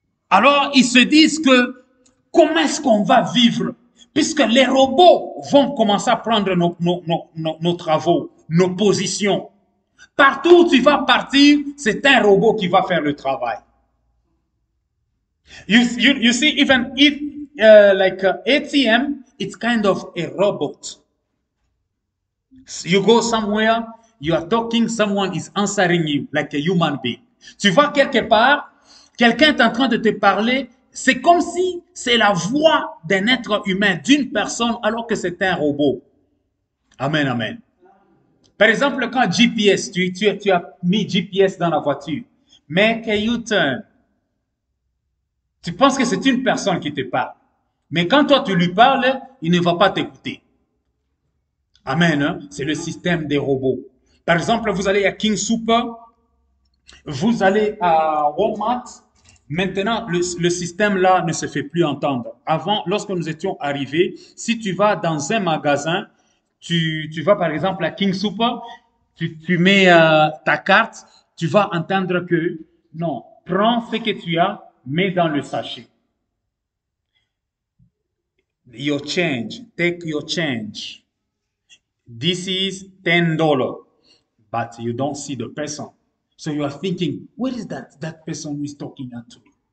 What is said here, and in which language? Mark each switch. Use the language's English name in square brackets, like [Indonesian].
[French] Alors, ils se disent que, comment est-ce qu'on va vivre? Puisque les robots vont commencer à prendre nos travaux, nos positions. Partout où tu vas partir, c'est un robot qui va faire le travail. [English] You see, even if like ATM, it's kind of a robot. You go somewhere, you are talking, someone is answering you like a human being. [French] Tu vas quelque part, quelqu'un est en train de te parler, c'est comme si c'est la voix d'un être humain, d'une personne, alors que c'est un robot. Amen, amen. Par exemple, quand GPS, tu as mis GPS dans la voiture, [English] make a U-turn. [French] Tu penses que c'est une personne qui te parle. Mais quand toi tu lui parles, il ne va pas t'écouter. Amen. Hein? C'est le système des robots. Par exemple, vous allez à King Super, vous allez à Walmart. Maintenant, le système là ne se fait plus entendre. Avant, lorsque nous étions arrivés, si tu vas dans un magasin, tu vas par exemple à King Super, tu mets ta carte, tu vas entendre que non, prends ce que tu as, mets dans le sachet. [English] Your change, take your change. This is $10, but you don't see the person. So you are thinking, what is that person who is talking to me?